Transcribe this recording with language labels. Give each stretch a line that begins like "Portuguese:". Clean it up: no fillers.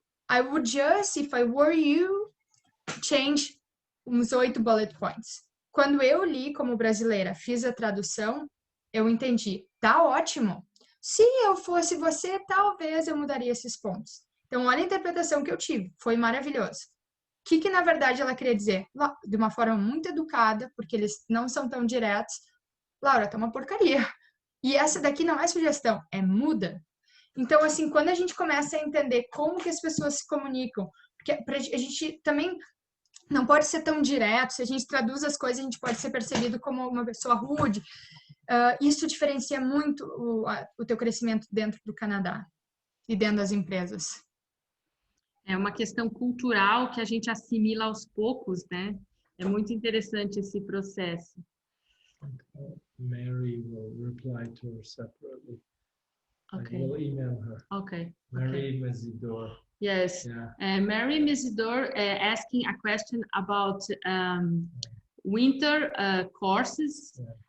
English: I would just, if I were you, change uns 8 bullet points.
Portuguese: Quando eu li como brasileira, fiz a tradução, eu entendi. Tá ótimo. Se eu fosse você, talvez eu mudaria esses pontos. Então, olha a interpretação que eu tive. Foi maravilhoso. O que na verdade ela queria dizer? De uma forma muito educada, porque eles não são tão diretos. Laura, tá uma porcaria. E essa daqui não é sugestão, é muda. Então, assim, quando a gente começa a entender como que as pessoas se comunicam, porque a gente também não pode ser tão direto, se a gente traduz as coisas, a gente pode ser percebido como uma pessoa rude. Isso diferencia muito o teu crescimento dentro do Canadá e dentro das empresas. É uma questão cultural que a gente assimila aos poucos, né? É muito interessante esse processo.
English: Mary will reply to her separately. Okay. We'll email her. Okay. Mary Mesidor. Yes. Yeah. Mary Mesidor asking a question about winter courses. Yeah.